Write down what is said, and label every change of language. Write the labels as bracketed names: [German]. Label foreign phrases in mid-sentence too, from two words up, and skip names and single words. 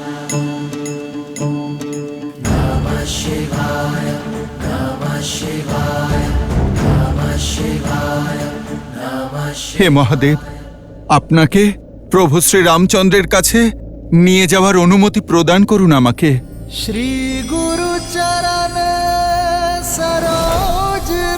[Sanskrit] नमः शिवाय नमः शिवाय नमः शिवाय नमः [Bangla] হে মহাদেব, আপনাকে প্রভু শ্রী রামচন্দ্রের কাছে নিয়ে যাওয়ার অনুমতি প্রদান করুন আমাকে। [Awadhi] श्री गुरु चरण सरोज